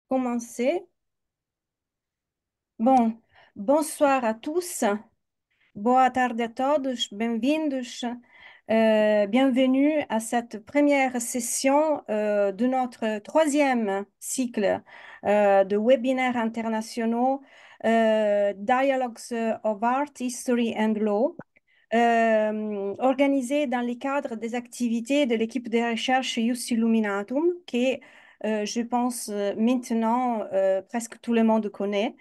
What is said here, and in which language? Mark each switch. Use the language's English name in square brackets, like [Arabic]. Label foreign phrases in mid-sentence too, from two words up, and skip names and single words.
[French] Commencer. Bom, bonsoir à tous. [Portuguese] Boa tarde a todos. Bem-vindos. [French] Bienvenue à cette première session de notre troisième cycle de webinaires internationaux Dialogues of Art, History and Law, organisé dans le cadre des activités de l'équipe de recherche Ius Illuminatum, qui, je pense, maintenant, presque tout le monde connaît.